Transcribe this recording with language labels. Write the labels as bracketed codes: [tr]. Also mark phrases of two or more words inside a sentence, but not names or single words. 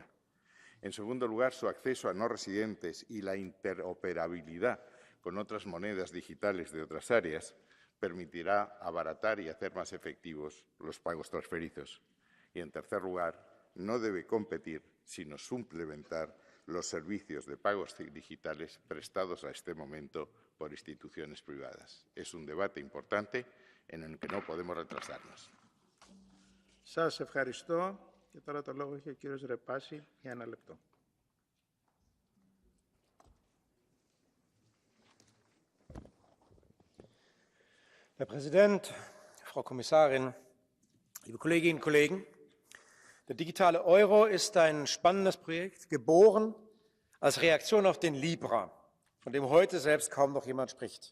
[es] En segundo lugar, su acceso a no residentes y la interoperabilidad con otras monedas digitales de otras áreas permitirá abaratar y hacer más efectivos los pagos transfronterizos. Y, en tercer lugar, no debe competir, sino suplementar los servicios de pagos digitales prestados a este momento por instituciones privadas. Es un debate importante en el que no podemos retrasarnos. [el] Σας ευχαριστώ. Και τώρα το λόγο έχει ο κύριος Ρεπάση για 1 λεπτό. [de] Herr Präsident, Frau Kommissarin, liebe Kolleginnen und Kollegen! Der digitale Euro ist ein spannendes Projekt, geboren als Reaktion auf den Libra, von dem heute selbst kaum noch jemand spricht.